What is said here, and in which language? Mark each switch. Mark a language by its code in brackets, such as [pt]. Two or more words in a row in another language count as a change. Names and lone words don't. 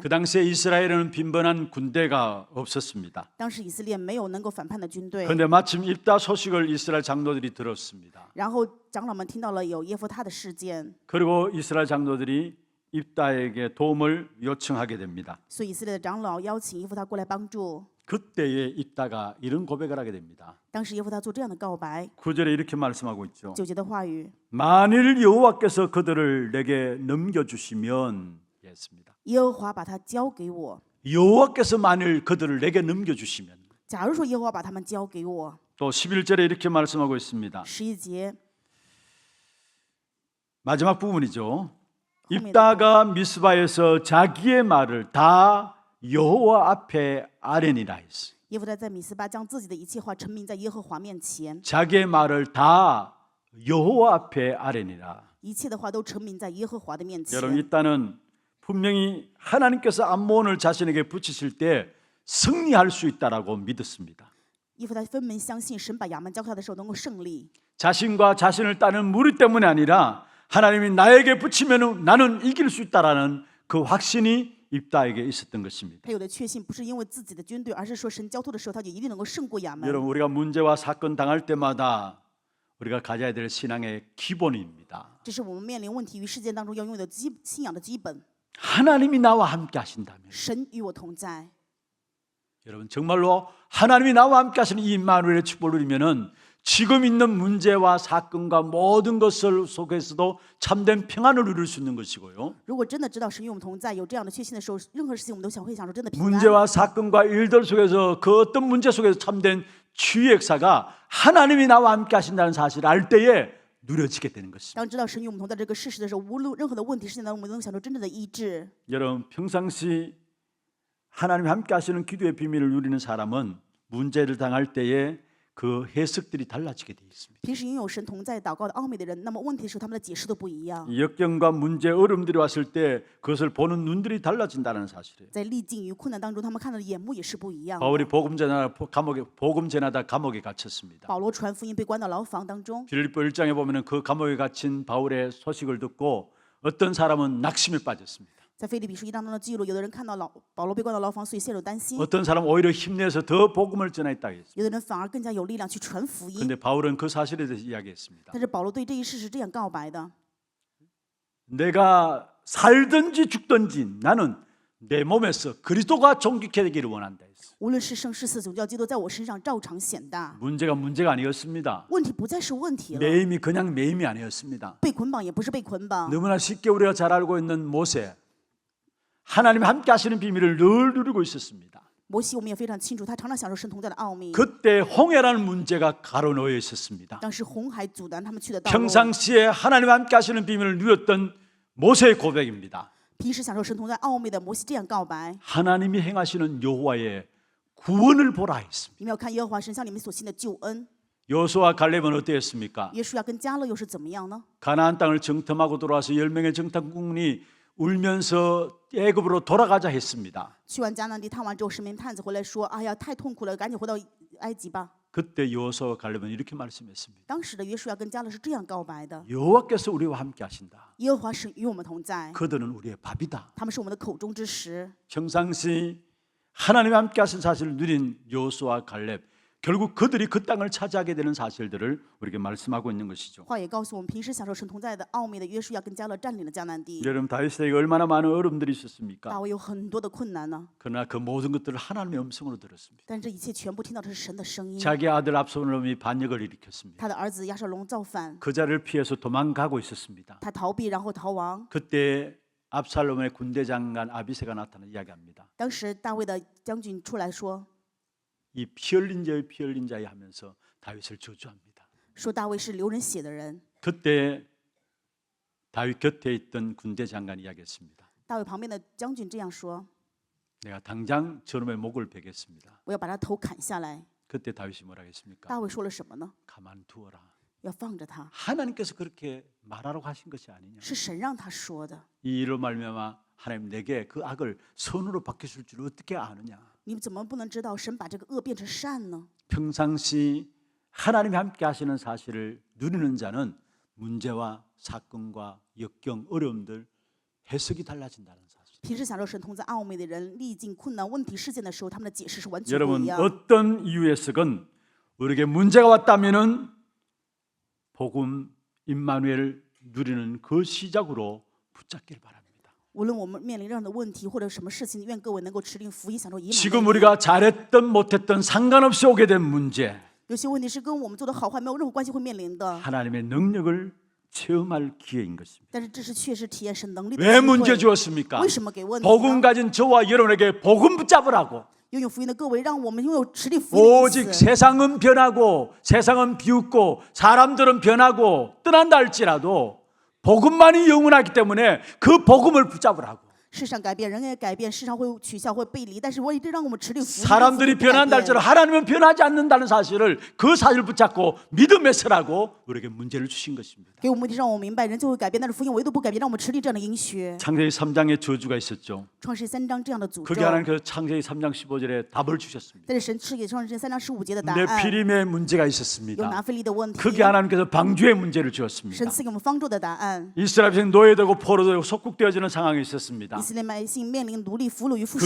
[ko] 그 당시에 이스라엘에는 빈번한 군대가 없었습니다. [zh] 当时以色列没有能够反叛的军队， [ko] 그런데 마침 입다 소식을 이스라엘 장로들이 들었습니다. [zh] 然后长老们听到了有耶夫他的事件， [ko] 그리고 이스라엘 장로들이 입다에게 도움을 요청하게 됩니다. [zh] 所以以色列的长老邀请耶夫他过来帮助。 [ko] 그때에 입다가 이런 고백을 하게 됩니다. [zh] 当时耶夫他做这样的告白， [ko] 9절에 이렇게 말씀하고 있죠. [zh] 9节的话语： [ko] 만일 여호와께서 그들을 내게 넘겨주시면 했습니다. [zh] 耶和华把他交给我。 [ko] 여호와께서 만일 그들을 내게 넘겨주시면 [zh] 假如说耶和华把他们交给我， [ko] 또 11절에 이렇게 말씀하고 있습니다. [zh] 11节 [ko] 마지막 부분이죠. 입다가 미스바에서 자기의 말을 다 여호와 앞에 아뢰니라 했어. [zh] 耶弗他在米斯巴将自己的一切话陈明在耶和华面前， [ko] 자기의 말을 다 여호와 앞에 아뢰니라. [zh] 一切的话都陈明在耶和华的面前。 [ko] 여러분 일단은 분명히 하나님께서 암몬을 자신에게 붙이실 때 승리할 수 있다라고 믿었습니다. [zh] 耶弗他分明相信神把亚门交给他的时候能够胜利， [ko] 자신과 자신을 따는 무리 때문이 아니라 하나님이 나에게 붙이면 나는 이길 수 있다라는 그 확신이 입다에게 있었던 것입니다. [zh] 他有的确信不是因为自己的军队，而是说神交托的时候他就一定能够胜过亚门。 [ko] 여러분 우리가 문제와 사건 당할 때마다 우리가 가져야 될 신앙의 기본입니다. [zh] 这是我们面临问题与事件当中要拥有的信仰的基本。 [ko] 하나님이 나와 함께 하신다면 [zh] 神与我同在， [ko] 여러분 정말로 하나님이 나와 함께 하시는 이 임마누엘의 축복을 누리면은 지금 있는 문제와 사건과 모든 것을 속에서도 참된 평안을 누릴 수 있는 것이고요. [zh] 如果真的知道神与我们同在，有这样的确信的时候，任何事情我们都会享受真的平安。 [ko] 문제와 사건과 일들 속에서 그 어떤 문제 속에서 참된 치유의 역사가 하나님이 나와 함께 하신다는 사실을 알 때에 누려지게 되는 것입니다. [zh] 当知道神与我们同在这个事实的时候，无论任何的问题事情当中，我们能享受真正的医治。 [ko] 여러분 평상시 하나님이 함께 하시는 기도의 비밀을 누리는 사람은 문제를 당할 때에 그 해석들이 달라지게 되어 있습니다. [zh] 平时拥有神同在祷告的奥秘的人，那么问题的时候他们的解释都不一样。 [ko] 역경과 문제, 어려움들이 왔을 때 그것을 보는 눈들이 달라진다는 사실이에요. [zh] 在历境与困难当中，他们看到的眼目也是不一样的。 [ko] 바울이 복음 전하다 감옥에 gat혔습니다. [zh] 保罗传福音被关到牢房当中， [ko] 빌립보 1장에 보면은 그 감옥에 갇힌 바울의 소식을 듣고 어떤 사람은 낙심에 빠졌습니다. [zh] 在腓立比书1章中的记录，有的人看到保罗被关到牢房，所以陷入担心； [ko] 어떤 사람은 오히려 힘내서 더 복음을 전했다 했습니다. [zh] 有的人反而更加有力量去传福音。 [ko] 그런데 바울은 그 사실에 대해서 이야기했습니다. [zh] 但是保罗对这一事实这样告白的： [ko] 내가 살든지 죽든지 나는 내 몸에서 그리스도가 존귀케 되기를 원한다 했어요. [zh] 无论是生是死，总叫基督在我身上照常显大。 [ko] 문제가 아니었습니다. [zh] 问题不再是问题了， [ko] 매임이 그냥 매임이 아니었습니다. [zh] 被捆绑也不是被捆绑。 [ko] 너무나 쉽게 우리가 잘 알고 있는 모세, 하나님이 함께 하시는 비밀을 늘 누리고 있었습니다. [zh] 摩西我们也非常清楚，他常常享受神同在的奥秘。 [ko] 그때 홍해라는 문제가 가로놓여 있었습니다. [zh] 当时红海阻拦他们去的道路， [ko] 평상시에 하나님 함께 하시는 비밀을 누렸던 모세의 고백입니다. [zh] 平时享受神同在奥秘的摩西这样告白： [ko] 하나님이 행하시는 여호와의 구원을 보라 했습니다. [zh] 你们要看耶和华神向你们所行的救恩。 [ko] 여호수아 갈렙은 어땠습니까? [zh] 约书亚跟迦勒又是怎么样呢？ [ko] 가나안 땅을 정탐하고 돌아와서 10명의 정탐꾼이 울면서 애굽으로 돌아가자 했습니다. [zh] 去完迦南地探完之后，10名探子回来说：“哎呀，太痛苦了，赶紧回到埃及吧。 [ko] 그때 여호수아와 갈렙은 이렇게 말씀했습니다. [zh] 当时的约书亚跟迦勒是这样告白的： [ko] 여호와께서 우리와 함께 하신다. [zh] 耶和华是与我们同在， [ko] 그들은 우리의 밥이다. [zh] 他们是我们的口中之食。 [ko] 평상시 하나님이 함께 하신 사실을 누린 여호수아와 갈렙, 결국 그들이 그 땅을 차지하게 되는 사실들을 우리에게 말씀하고 있는 것이죠. [zh] 话也告诉我们，平时享受神同在的奥秘的约书亚跟迦勒占领了迦南地。 [ko] 여러분 다윗에게 얼마나 많은 어려움들이 있었습니까? [zh] 大卫有很多的困难呢， [ko] 그러나 그 모든 것들을 하나님의 음성으로 들었습니다. [zh] 但这一切全部听到的是神的声音。 [ko] 자기 아들 압살롬이 반역을 일으켰습니다. [zh] 他的儿子亚沙龙造反， [ko] 그 자리를 피해서 도망가고 있었습니다. [zh] 他逃避然后逃亡。 [ko] 그때 압살롬의 군대 장관 아비새가 나타나 이야기합니다. [zh] 当时大卫的将军出来说 [ko] 이 피 흘린 자여 하면서 다윗을 저주합니다. [zh] 说大卫是流人血的人。 [ko] 그때 다윗 곁에 있던 군대 장관이 이야기했습니다. [zh] 大卫旁边的将军这样说 [ko] 내가 당장 저놈의 목을 베겠습니다. ：“ [zh] 我要把他头砍下来。 [ko] 그때 다윗이 뭐라 했습니까? [zh] 大卫说了什么呢？ [ko] 가만 두어라. [zh] 要放着他， [ko] 하나님께서 그렇게 말하라고 하신 것이 아니냐. [zh] 是神让他说的。 [ko] 이 일로 말미암아 하나님 내게 그 악을 선으로 바뀌실 줄 어떻게 아느냐. [zh] 你怎么不能知道神把这个恶变成善呢？ [ko] 평상시 하나님이 함께 하시는 사실을 누리는 자는 문제와 사건과 역경, 어려움들 해석이 달라진다는 사실. [zh] 平时享受神同在奥秘的人，历尽困难问题事件的时候，他们的解释是完全不 [ko] 여러분 [zh] 一样。 [ko] 어떤 이유에서건 우리에게 문제가 왔다면은 복음 임마누엘 누리는 그 시작으로 붙잡기를 바랍니다. [zh] 无论我们面临任何的问题或者什么事情，愿各位能够持定福音，享受以马内 [ko] 지금 [zh] 利。 [ko] 우리가 잘했던 못했던 상관없이 오게 된 문제, [zh] 有些问题是跟我们做的好坏没有任何关系会面临的， [ko] 하나님의 능력을 체험할 기회인 것입니다. [zh] 但是这是确实体验神能力的 [ko] 왜 [zh] 机 [ko] 문제 [zh] 会。 [ko] 주었습니까? [zh] 为什么给问题 [ko] 복음 [zh] 呢？ [ko] 가진 저와 여러분에게 복음 붙잡으라고. [zh] 拥有福音的各位，让我们拥有持力福音的意 [ko] 오직 [zh] 思。 [ko] 세상은 변하고 세상은 비웃고 사람들은 변하고 떠난다 할지라도 복음만이 영원하기 때문에 그 복음을 붙잡으라고. [zh] 世上改变，人也改变，世上会取笑，会背离，但是我一定让我们持力福音的福 [ko] 사람들이 [zh] 音不改 [ko] 변한다 [zh] 变。 [ko] 할지라도 하나님은 변하지 않는다는 사실을 그 사실을 붙잡고 믿음에 서라고 우리에게 문제를 주신 것입니다. [zh] 给我们目的让我们明白，人就会改变，但是福音唯独不改变，让我们持力这样的应许。 [ko] 창세기 3장에 저주가 있었죠. [zh] 创世3章这样的诅咒， [ko] 그게 하나님께서 창세기 3장 15절에 답을 주셨습니다. [zh] 但是神赐给创世3章15节的答 [ko] 내 [zh] 案， [ko] 피림의 문제가 [zh] 有 [ko] 있었습니다. [zh] 拿非利的问题。 [ko] 그게 하나님께서 방주의 문제를 [zh] 神 [ko] 주었습니다. [zh] 赐给我们方舟的答案。 [ko] 이스라엘 백성 노예되고 포로되고 속국되어지는 상황이 있었습니다. [zh] 以色列百姓面临奴隶、俘虏与附属